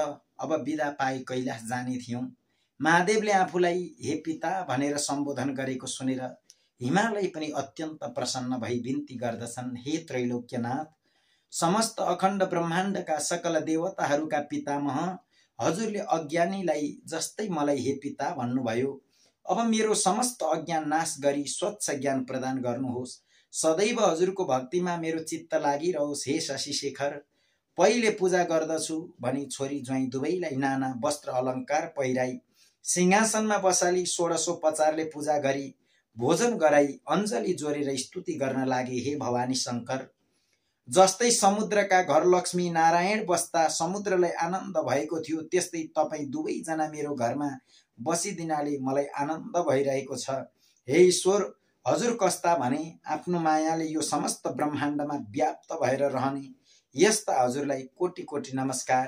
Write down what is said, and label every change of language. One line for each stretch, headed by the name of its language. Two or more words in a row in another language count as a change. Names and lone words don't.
Nepali: अब बिदा पाए कैलाश जाने थियौं। महादेवले आफूलाई हे पिता भनेर सम्बोधन गरेको सुनेर हिमालय पनि अत्यन्त प्रसन्न भई बिन्ती गर्दछन्, हे त्रैलोक्यनाथ, समस्त अखण्ड ब्रह्माण्डका सकल देवताहरूका पितामह, हजुरले अज्ञानीलाई जस्तै मलाई हे पिता भन्नुभयो। अब मेरो समस्त अज्ञान नाश गरी स्वच्छ ज्ञान प्रदान गर्नुहोस्। सदैव हजुरको भक्तिमा मेरो चित्त लागिरहोस्, हे शशि शेखर। पहिले पूजा गर्दछु भनी छोरी ज्वाइँ दुवैलाई नाना वस्त्र अलङ्कार पहिराई सिंहासनमा बसाली 16उपचारले पूजा गरी भोजन गराई अञ्जली जोरेर स्तुति गर्न लागे, हे भवानी शङ्कर। जस्तै समुद्रका घर लक्ष्मी नारायण बस्दा समुद्रलाई आनन्द भएको थियो, त्यस्तै तपाईँ दुवैजना मेरो घरमा बसिदिनाले मलाई आनन्द भइरहेको छ। हे ईश्वर, हजुर कस्ता भने आफ्नो मायाले यो समस्त ब्रह्माण्डमा व्याप्त भएर रहने यस्ता हजुरलाई कोटि कोटि नमस्कार।